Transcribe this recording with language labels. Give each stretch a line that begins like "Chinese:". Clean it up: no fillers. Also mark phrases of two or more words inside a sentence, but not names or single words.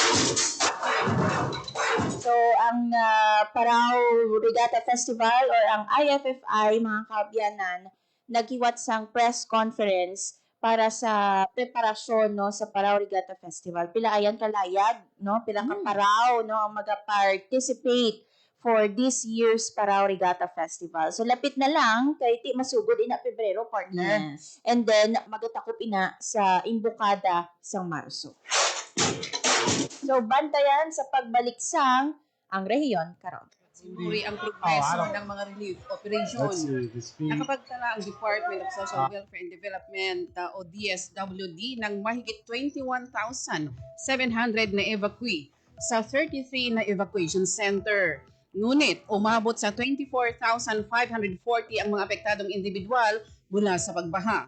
Hiligaynon: So, ang Parao Regatta Festival or ang IFFI, mga kabyanan, naghiwat sang
English: press conference
Hiligaynon: para sa preparasyon no sa Parao Regatta Festival. Pila ayan kalayag no, pila ka Parao no ang maga-participate
English: for this year's
Hiligaynon: Parao Regatta Festival. So lapit na lang kay ti masugod ina Pebrero, partner. Yes.
English: And then
Hiligaynon: magatakop ina sa imbukada sang Marso. So bantayan sa pagbalik sang ang rehiyon karon.
Filipino: Sinuri ang progreso ng mga
English: relief operation.
Filipino: Nakapagtala ang Department of Social Welfare and Development o DSWD ng mahigit 21,700 na evacuee sa 33 na
English: evacuation center.
Filipino: Ngunit umabot sa 24,540 ang mga apektadong individual mula sa pagbaha.